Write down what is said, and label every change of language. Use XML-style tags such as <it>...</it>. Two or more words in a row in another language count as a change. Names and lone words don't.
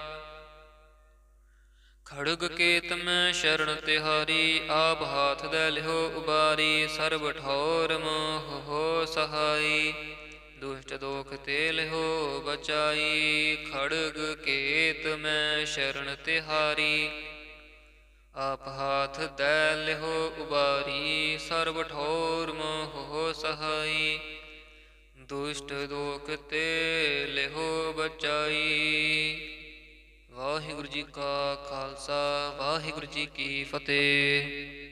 <bra>खड़ग केत में शरण तिहारी, आप हाथ दे लिहो उबारी। सर्ब ठौर मोह हो सहाई, दुष्ट दोख ते लिहो बचाई। खड़ग केत में शरण तिहारी, ਆਪ ਹਾਥ ਦੈ ਲਿਹੋ ਉਬਾਰੀ, ਸਰਬ ਠੌਰ ਮੋਹ ਸਹਾਈ। ਦੁਸ਼ਟ ਦੋਖ ਤੇ ਲਿਹੋ ਬਚਾਈ।</bra> <pa>ਵਾਹਿਗੁਰੂ ਜੀ ਕਾ ਖਾਲਸਾ, ਵਾਹਿਗੁਰੂ ਜੀ ਕੀ ਫਤਿਹ।</pa>